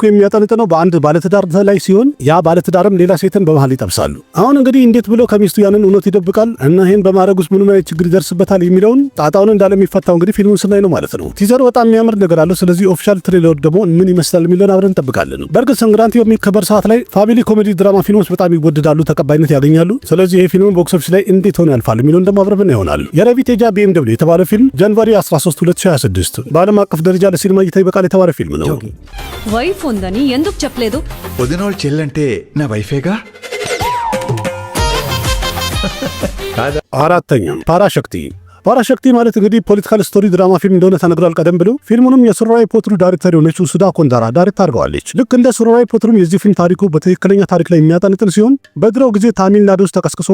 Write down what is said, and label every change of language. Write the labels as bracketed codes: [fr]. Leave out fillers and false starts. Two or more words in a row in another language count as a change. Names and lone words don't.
[am] የሚያጠነጥነው በአንድ ባለትዳር ላይ ሲሆን ያ ባለትዳርም ሌላ ሴትን በመሃል ይጠብሳሉ። አሁን እንግዲህ እንዴት ብለው ከሚስቱ ያንን እውነት ይደብቃል እና ይሄን በማድረግ ውስጥ ምንም አይነት ችግር ይደርስበታል የሚለውን ጣጣውን እንዳለ የሚፈታው እንግዲህ ፊልሙን ስናይ ነው ማለት ነው። ቲዘሩ በጣም የሚያምር ነገር አለው። ስለዚህ [en] official trailer [am] ደግሞ ምን ይመስላል የሚለውን አብረን እንጠብቃለን። በእርግጥ ሰንግራቲ በሚከበር ሰዓት ላይ [en] family comedy drama [am] ፊልሞች በጣም ይወደዳሉ፣ ተቀባይነት ያገኛሉ። ስለዚህ ይሄ ፊልም [en] box office [am] ላይ እንዴት ሆነ ያልፋል የሚለውን ደግሞ አብረን ይሆናል። የረቪቴጃ BMW የተባለ ፊልም ጃንዋሪ 13 2026 በዓለም አቀፍ ደረጃ ለሲኒማ እይታ ይበቃል የተባለ ፊልም ነው። [te] వైఫ్ ఉందని ఎందుకు చెప్పలేదు? వదినోళ్ళు చెల్లంటే నా వైఫేగా. [am] አራተኛ ፓራሸክቲ ማለት እንግዲህ [en] political story drama [am] ፊልም እንደሆነ ተነግሯል ቀደም ብሎ። ፊልሙንም የሱራራይ ፖትሩ ዳይሬክተር የሆነችው ሱዳ ኮንዳራ ዳይሬክት አድርገዋለች። ልክ እንደ ሱራራይ ፖትሩም የዚህ ፊልም ታሪኩ በትክክለኛ ታሪክ ላይ የሚያጠነጥን ሲሆን በድሮው ጊዜ ታሚልናዱ ውስጥ ተቀስቅሶ